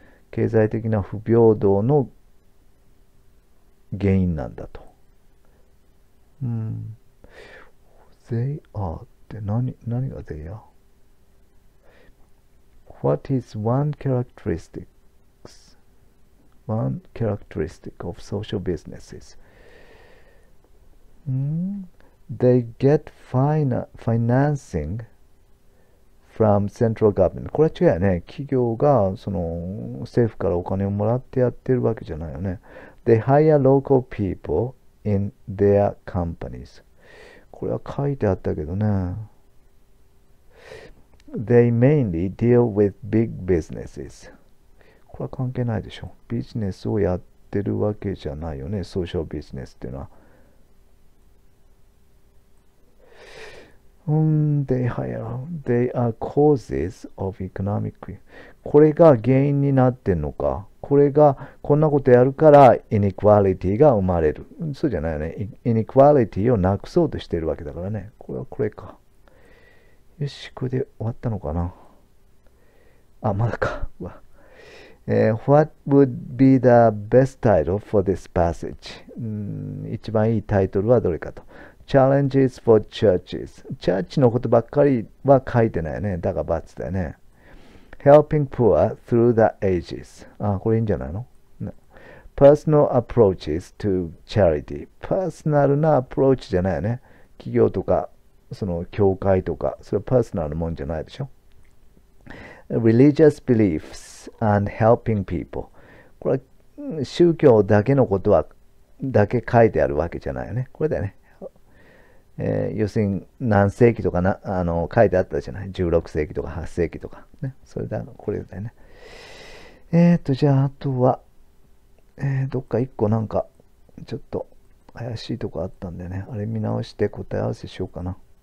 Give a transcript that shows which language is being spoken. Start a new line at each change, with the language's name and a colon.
Japanese: 経済的な不平等の原因なんだと。
English: they are
Japanese: って何が
English: they are? What is one characteristic of social businesses? They get financing from central government.
Japanese: これは違うよね。企業がその政府からお金をもらってやってるわけじゃないよね。
English: They hire local people in their companies.
Japanese: これは書いてあったけどね。
English: They mainly deal with big businesses.
Japanese: これは関係ないでしょ。ビジネスをやってるわけじゃないよね。ソーシャルビジネスっていうのは。
English: They are causes of economic.
Japanese: これが原因になってんのか。これがこんなことやるからイネクアリティが生まれる。そうじゃないよね。イネクアリティをなくそうとしてるわけだからね。これはこれか。よし、これで終わったのかな。あ、まだか。
English: What would be the best title for this passage?
Japanese: 一番いいタイトルはどれかと。
English: Challenges for churches.
Japanese: チャーチのことばっかりは書いてないよね。だが×だよね。
English: Helping poor through the ages.
Japanese: あ、これいいんじゃないの？
English: Personal approaches to charity.
Japanese: パーソナルなアプローチじゃないよね。企業とか、その教会とか、それはパーソナルなもんじゃないでしょ。
English: Religious beliefs and helping people.
Japanese: これは宗教だけのことは、だけ書いてあるわけじゃないよね。これだよね。要するに何世紀とか書いてあったじゃない。16世紀とか8世紀とか。ね、それだ、これだよね。じゃあ、あとは、どっか一個なんか、ちょっと怪しいとこあったんでね。あれ見直して答え合わせしようかな。